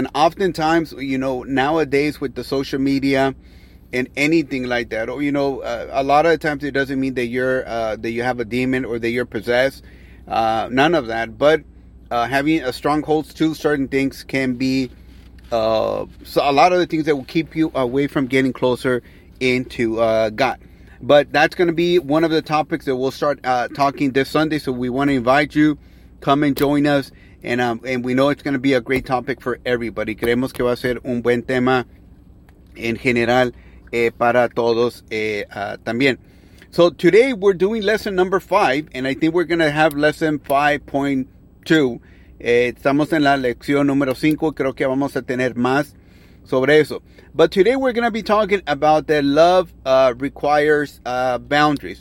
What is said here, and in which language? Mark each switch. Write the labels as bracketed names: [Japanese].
[English] And oftentimes, you know, nowadays with the social media and anything like that, or, you know, a lot of the times it doesn't mean that you're that you have a demon or that you're possessed, none of that, but having a stronghold to certain things can be so a lot of the things that will keep you away from getting closer into God. But that's going to be one of the topics that we'll start talking this Sunday. So we want to invite you, come and join us. And we know it's going to be a great topic for everybody. [Spanish] Creemos que va a ser un buen tema en general para todos también. [English] So today we're doing lesson number 5. And I think we're going to have lesson 5.2. [Spanish] Estamos en la lección número 5. Creo que vamos a tener más sobre eso. [English] But today we're going to be talking about that love requires boundaries.